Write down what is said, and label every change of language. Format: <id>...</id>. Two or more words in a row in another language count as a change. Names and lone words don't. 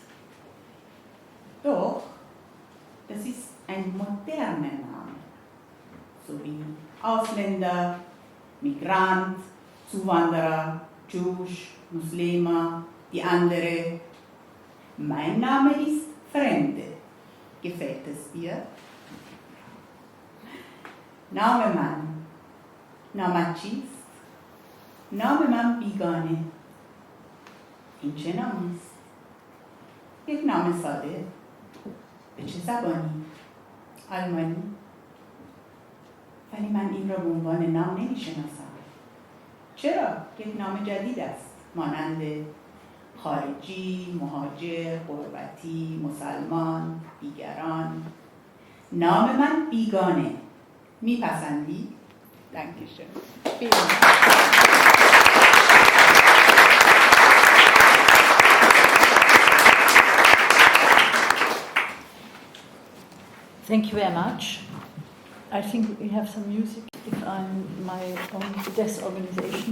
<de>Doch, das ist ein moderner Name. So wie Ausländer, Migrant, Zuwanderer, Jewish, Muslima, die andere. Mein Name ist Fremde. Gefällt es dir?</de> <fa>نام من نامت چیست؟ نام من بیگانه. این چه نامی است؟ یک نام ساده. به چه زبانی؟ آلمانی. ولی من این را به عنوان نام نمی‌شناسم. چرا؟ یک نام جدید است. مانند خارجی، مهاجر، غربتی، مسلمان، دیگران. نام من بیگانه. میپسندی؟</fa> <de>Dankeschön. Vielen Dank.</de> <en>Thank you very much. I think we have some music if I'm my own desk organization.</en>